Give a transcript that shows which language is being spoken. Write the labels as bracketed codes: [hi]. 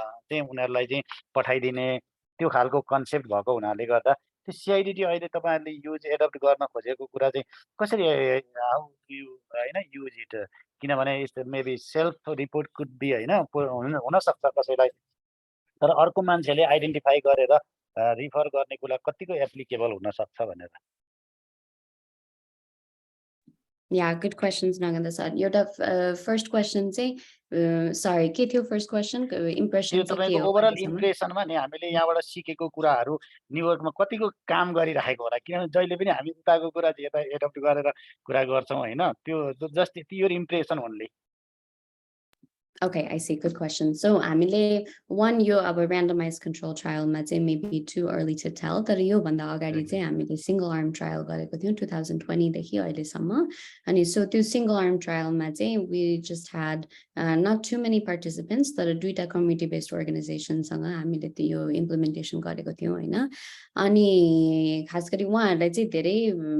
[ne] चाहिँ उनीहरूलाई चाहिँ पठाइदिने त्यो खालको कन्सेप्ट भएको हुनाले गर्दा त्यो सिआइडिटी अहिले तपाईँहरूले युज एडप्ट गर्न खोजेको कुरा चाहिँ कसरी हाउ यु होइन युज इट किनभने maybe self report could be होइन हुनसक्छ कसैलाई तर अर्को मान्छेले आइडेन्टिफाई गरेर रिफर गर्ने कुरा कतिको एप्लिकेबल हुनसक्छ भनेर [en] Yeah, good questions, Naganda sir. Your first question say, sorry, [ne] के थियो [en] first question? [ne] Impression त्यो चाहिँ के तपाईँको हो ओभरअल अहिलेसम्म? इम्प्रेसनमा नि हामीले यहाँबाट सिकेको कुराहरू न्युयोर्कमा कतिको काम गरिराखेको होला किनभने जहिले पनि हामी उताको कुरा चाहिँ यता एडप्ट गरेर कुरा गर्छौँ होइन त्यो just [en] your impression only. [ne] Okay, I see. Good question. So हामीले one यो अब randomized control trial मा चाहिँ [en] maybe too early to tell [ne] तर यो भन्दा अगाडि चाहिँ हामीले single arm trial गरेको थियौँ 2020 देखि अहिलेसम्म अनि so त्यो single arm trial मा चाहिँ [en] we just had not too many participants [ne] तर दुईटा community based organization सँग हामीले त्यो यो implementation गरेको थियौँ हैन अनि खास गरी उहाँहरूलाई चाहिँ धेरै